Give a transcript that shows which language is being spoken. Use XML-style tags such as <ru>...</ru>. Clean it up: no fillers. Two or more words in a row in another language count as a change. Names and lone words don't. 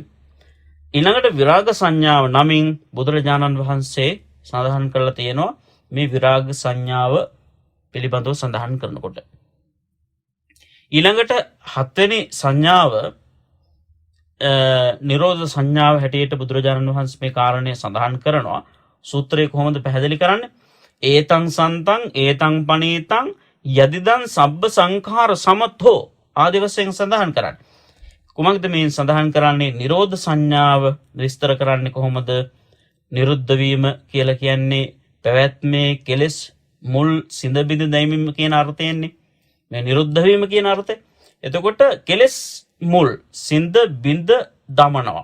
<si>ඊළඟට විරාග සංඥාව නමින් බුදුරජාණන් වහන්සේ සඳහන් කරලා තියෙනවා මේ විරාග සංඥාව පිළිබඳව සඳහන් කරනකොට. ඊළඟට හත්වෙනි සංඥාව නිරෝධ සංඥාව හැටියට බුදුරජාණන් වහන්සේ මේ කාරණය සඳහන් කරනවා. සූත්‍රයේ කොහොමද පැහැදිලි කරන්නේ?</si> <pi>ඒතං සන්තං ඒතං පනීතං යදිදං සබ්බ සංඛාර සමතෝ</pi> <si>ආදී වශයෙන් සඳහන් කරන්නේ. කුමක්ද මේ සඳහන් කරන්නේ? නිරෝධ සංඥාව විස්තර කරන්නේ කොහොමද? නිරුද්ධ වීම කියලා කියන්නේ පැවැත්මේ කෙලෙස් මුල් සිඳ බිඳ දැමීම කියන අර්ථයෙන්නේ. මේ නිරුද්ධ වීම කියන අර්ථය. එතකොට කෙලෙස් මුල් සිඳ බිඳ දමනවා.</si>